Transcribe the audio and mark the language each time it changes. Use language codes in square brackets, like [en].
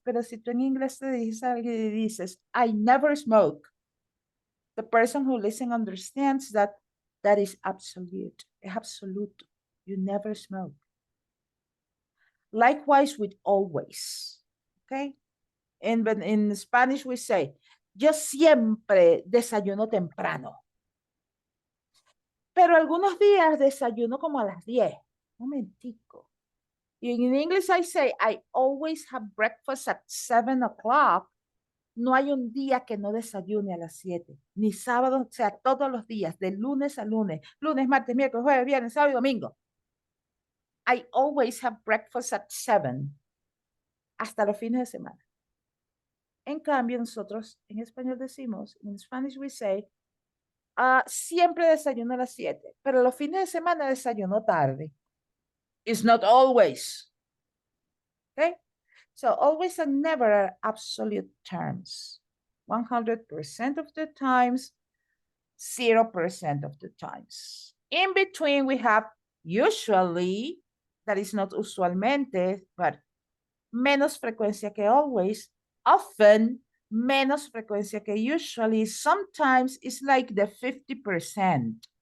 [es] Pero si tú en inglés te dices a alguien y dices [en] I never smoke, the person who listens understands that that is absolute. [es] Es absoluto. [en] You never smoke. Likewise with always. Okay? In Spanish we say, [es] yo siempre desayuno temprano. Pero algunos días desayuno como a las 10. Momentico. [en] In English I say, I always have breakfast at 7 o'clock. [es] No hay un día que no desayune a las 7, ni sábado, o sea, todos los días, de lunes a lunes, lunes, martes, miércoles, jueves, viernes, sábado y domingo. [en] I always have breakfast at 7, [es] hasta los fines de semana. En cambio, nosotros en español decimos, en [en] Spanish we say, [es] siempre desayuno a las 7, pero los fines de semana desayuno tarde. [en] It's not always. Okay? So always and never are absolute terms. 100% of the times, 0% of the times. In between, we have usually, that is not usualmente, but [es] menos frecuencia que [en] always, often, menos frecuencia que usually, sometimes it's like the 50%.